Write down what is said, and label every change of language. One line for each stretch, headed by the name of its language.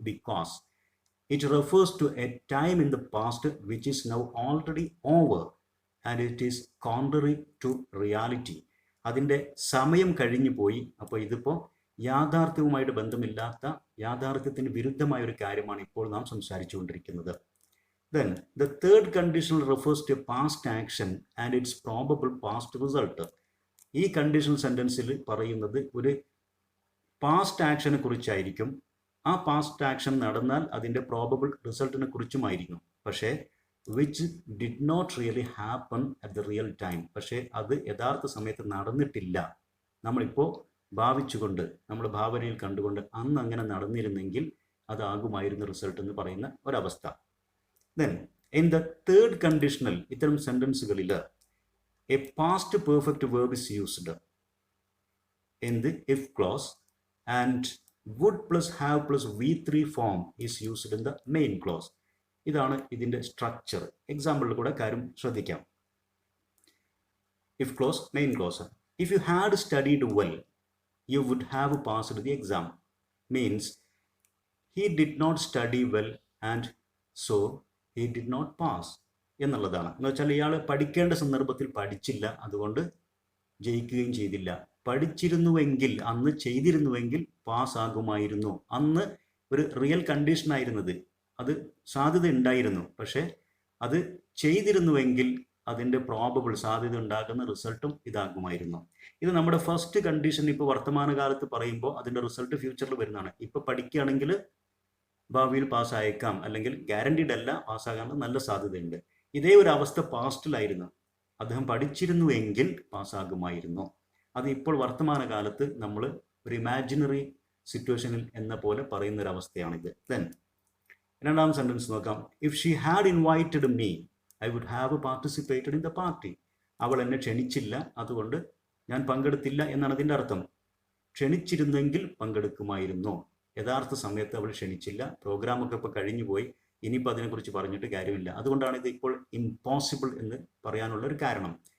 English: Because it refers to a time in the past which is now already over and it is contrary to reality.
Malayalam: അതിൻ്റെ സമയം കഴിഞ്ഞു പോയി. അപ്പോൾ ഇതിപ്പോൾ യാഥാർത്ഥ്യവുമായിട്ട് ബന്ധമില്ലാത്ത, യാഥാർത്ഥ്യത്തിന് വിരുദ്ധമായ ഒരു കാര്യമാണ് ഇപ്പോൾ നാം സംസാരിച്ചുകൊണ്ടിരിക്കുന്നത്.
English: Then the third condition refers to past action and its probable past result.
Malayalam: ഈ കണ്ടീഷണൽ സെൻറ്റൻസിൽ പറയുന്നത് ഒരു പാസ്റ്റ് ആക്ഷനെ കുറിച്ചായിരിക്കും. ആ പാസ്റ്റ് ആക്ഷൻ നടന്നാൽ അതിൻ്റെ പ്രോബബിൾ റിസൾട്ടിനെ കുറിച്ചുമായിരിക്കും.
English: പക്ഷേ which did not really happen at the real time,
Malayalam: പക്ഷേ അത് യഥാർത്ഥ സമയത്ത് നടന്നിട്ടില്ല. നമ്മളിപ്പോൾ ഭാവിച്ചുകൊണ്ട്, നമ്മൾ ഭാവനയിൽ കണ്ടുകൊണ്ട് അന്ന് അങ്ങനെ നടന്നിരുന്നെങ്കിൽ അതാകുമായിരുന്നു റിസൾട്ട് എന്ന് പറയുന്ന ഒരവസ്ഥ.
English: then in the third conditional,
Malayalam: ഇത്തരം സെൻറ്റൻസുകളിൽ
English: A past perfect verb is used in the if clause and would plus have plus V3 form is used in the main clause.
Malayalam: ഇതാണ് ഇതിൻ്റെ സ്ട്രക്ചർ. എക്സാമ്പിളിൽ കൂടെ കാര്യം ശ്രദ്ധിക്കാം.
English: If clause, main clause. If you had studied well you would have passed the exam means he did not study well and so he did not pass
Malayalam: എന്നുള്ളതാണ്. എന്ന് വെച്ചാൽ ഇയാൾ പഠിക്കേണ്ട സന്ദർഭത്തിൽ പഠിച്ചില്ല, അതുകൊണ്ട് ജയിക്കുകയും ചെയ്തില്ല. പഠിച്ചിരുന്നുവെങ്കിൽ, അന്ന് ചെയ്തിരുന്നുവെങ്കിൽ പാസ്സാകുമായിരുന്നു. അന്ന് ഒരു റിയൽ കണ്ടീഷൻ ആയിരുന്നത്, അത് സാധ്യത ഉണ്ടായിരുന്നു. പക്ഷേ അത് ചെയ്തിരുന്നുവെങ്കിൽ അതിൻ്റെ പ്രോബബിൾ സാധ്യത ഉണ്ടാകുന്ന റിസൾട്ടും ഇതാകുമായിരുന്നു. ഇത് നമ്മുടെ ഫസ്റ്റ് കണ്ടീഷൻ ഇപ്പോൾ വർത്തമാനകാലത്ത് പറയുമ്പോൾ അതിൻ്റെ റിസൾട്ട് ഫ്യൂച്ചറിൽ വരുന്നതാണ്. ഇപ്പോൾ പഠിക്കുകയാണെങ്കിൽ ഭാവിയിൽ പാസ്സായേക്കാം, അല്ലെങ്കിൽ ഗ്യാരണ്ടീഡ് അല്ല, പാസ്സാകാൻ നല്ല സാധ്യതയുണ്ട്. ഇതേ ഒരു അവസ്ഥ പാസ്റ്റിലായിരുന്നു. അദ്ദേഹം പഠിച്ചിരുന്നുവെങ്കിൽ പാസ്സാകുമായിരുന്നു. അത് ഇപ്പോൾ വർത്തമാനകാലത്ത് നമ്മൾ ഒരു ഇമാജിനറി സിറ്റുവേഷനിൽ എന്ന പോലെ പറയുന്ന ഒരു അവസ്ഥയാണിത്. ദെൻ രണ്ടാം സെൻറ്റൻസ് നോക്കാം.
English: If she had invited me I would have participated in the party.
Malayalam: അവൾ എന്നെ ക്ഷണിച്ചില്ല, അതുകൊണ്ട് ഞാൻ പങ്കെടുത്തില്ല എന്നാണ് അതിൻ്റെ അർത്ഥം. ക്ഷണിച്ചിരുന്നെങ്കിൽ പങ്കെടുക്കുമായിരുന്നു. യഥാർത്ഥ സമയത്ത് അവൾ ക്ഷണിച്ചില്ല, പ്രോഗ്രാമൊക്കെ ഇപ്പോൾ കഴിഞ്ഞു പോയി, ഇനിയിപ്പോൾ അതിനെക്കുറിച്ച് പറഞ്ഞിട്ട് കാര്യമില്ല. അതുകൊണ്ടാണ് ഇത് ഇപ്പോൾ ഇമ്പോസിബിൾ എന്ന് പറയാനുള്ള ഒരു കാരണം.